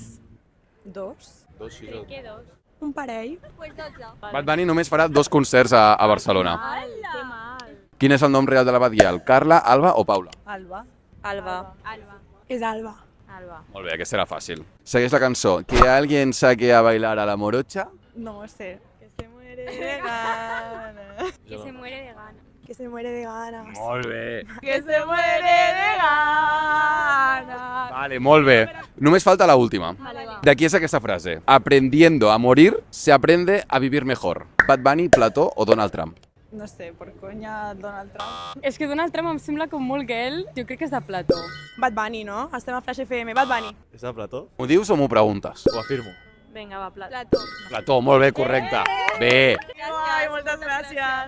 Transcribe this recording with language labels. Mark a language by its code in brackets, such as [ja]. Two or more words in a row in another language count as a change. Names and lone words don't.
[ca] 2. 2, 6 o 12. Un parell. Bad Bunny només farà 2 concerts a Barcelona. Que mal. Quin és el nom real de la Badial? Carla, Alba o Paula? Alba. Alba. És Alba. Alba. Molt bé, aquesta era fàcil. Segueix la cançó. [es] Que alguien saque a bailar a la morocha. No sé. Que se muere de gana. Que se muere de gana. Que se muere de ganas. [ca] Molt bé. [es] Que se muere de gana. [ca] Vale, molt bé. Només falta la última. Vale, va. De qui és aquesta frase? [es] Aprendiendo a morir, se aprende a vivir mejor. [ca] Bad Bunny, Plató o Donald Trump? [es] No sé, por conya Donald Trump. [ca] És que Donald Trump em sembla com molt girl. Jo crec que és de Plató. Bad Bunny, no? Estem a Flash FM. Bad Bunny. És de Plató? M'ho dius o m'ho preguntes? Ho afirmo. Vinga, va, Plató. Plató, molt bé, correcte. Bé. Ai, moltes gràcies.